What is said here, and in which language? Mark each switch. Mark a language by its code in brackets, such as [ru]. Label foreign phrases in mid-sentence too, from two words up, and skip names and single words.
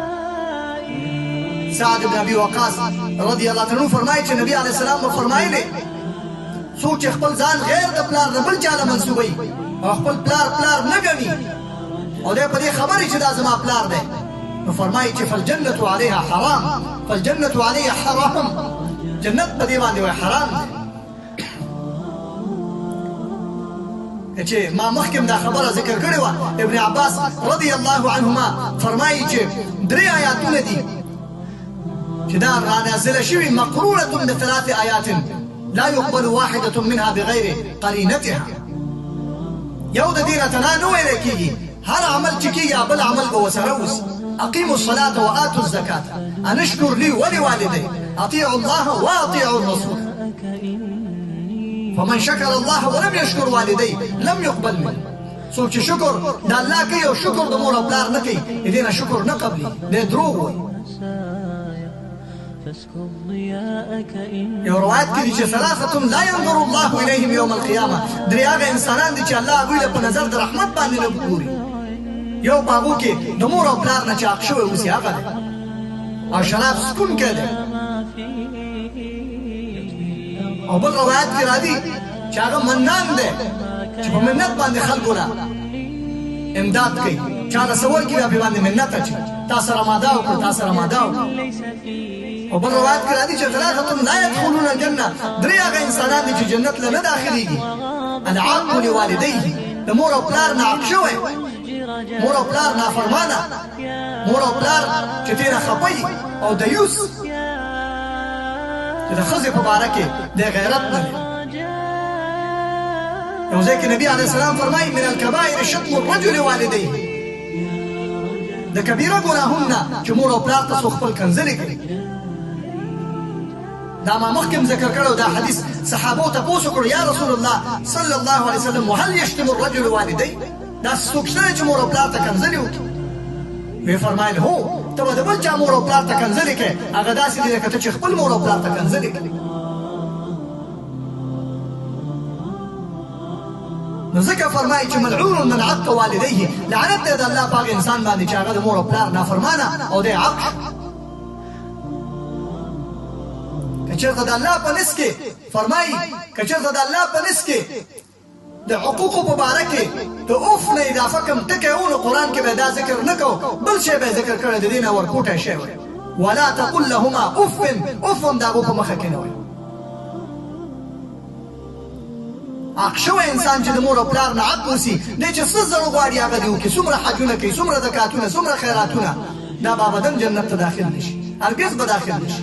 [ps] سعد بن ابي وقاص [ar] رضی الله عنه [ps] فرمایي چې نبی [ar] علیه السلام [ps] به فرمایلې څوک چې خپل ځان غیر د پلار نه بل چا له منسوبوي او خپل پلار نه ګڼي او دی په دې خبرې چې دا زما پلار دی، نو فرمایي چې [ar] فالجنة علیها حرام، فالجنة علیها حرام، [ps] جنت په دې باندې وایي حرام دی. چې ما مخکې دا خبره ذکر کړې وه، ابن عباس [ar] رضی الله عنهما [ps] فرمایي چې 3 آیاتونه دي چې دا رانازله شوي [ar] مقرونة ب3 آیات لا يقبل واحدة منها بغیر قرینتها. [ps] یو د دې نه تنها نه ویلی کېږي، هر عمل چې کېږي بل عمل به ورسره وسي. [ar] اقیموا الصلاة وآتوا الزکاة ان اشکر لي ولوالدي اطیعوا الله واطیعوا الرسول فمن شکر الله ولم یشکر والدي لم يقبل منه. [ps] څوک چې شکر د الله کوي او شکر د مور او پلار نه کوي د دې نه شکر نه قبلي، دی دروغ وایي. یو روایت کې دي چې [ar] ثلاثة لا ينظر الله إليهم يوم القيامة، [ps] 3 هغه انسانان دي چې الله هغوی له په نظر د رحمت باندې نه ګوري. یو په هغو کې د مور او پلار نه چې عاق شوی اوسي هغه دی، او شراب څکونکی دی. او بل روایت کې راځي چې هغه منان دی چې په منت باندې خلکو نه امداد کوي، چا له څه ورکړي بیا پرې باندې منت اچوي، تا سره ما دا وکړو تا سره ما دا وکړو. او بل روایت کې راځي چې 3 [ar] لا يدخلون الجنة، [ps] 3 هغه انسانان دي چې جنت له نه داخليږي. [ar] العاق لوالديه، [ps] د مور او پلار نه عاق شوی، مور او پلار نافرمانه، مور او پلار چې تېنه خفه او دیوس چې د ښځې په باره کې د غیرت نه لري. یو ځای کې نبي [ar] علیه السلام [ps] فرمایي [ar] من الکبائر شتم الرجل والديه، [ps] د کبیره ګناهونو نه چې مور او پلار ته څوک خپل کنځلې کوي. دا ما مخکې ذکر کړو، دا حدیث صحابو تپوس وکړو [ar] یا رسول الله صلی الله علیه وسلم وهل یشتم الرجل والديه، [ps] دا څوک شته چې مور او پلار ته کنځلې وکړي؟ ویې فرمایل هو، ته به د بل چا مور او پلار ته کنځلې کوې، هغه داسې دی لکه ته چې خپل مور او پلار ته کنځلې کوې. نو ځکه فرمایي چې [ar] ملعون من عق والديه، [ps] لعنت دی د الله په هغه انسان باندې چې هغه د مور او پلار نافرمانه او دی عق شو. که چېرته د الله په نس کې فرمایي، که چېرته د الله په نس کې د حقوقو په باره کې د اوف نه اضافه کوم ټکی و، نو قرآن کې به دا ذکر نه کو، بل شی به ذکر کړی د دې نه ورکوټی شی وی. [ar] ولا تقل لهما اف [ps] اف هم د هغو په مخه کې نه وایي. عاق شوی انسان چې د مور او پلار نه عاق اوسي دی چې څه زر غواړي هغه دې وکړي، څومره حجونه کوي، څومره زکاتونه، څومره خیراتونه، دا به ابداً جنت ته داخل نشي، هرګز به داخل نشي.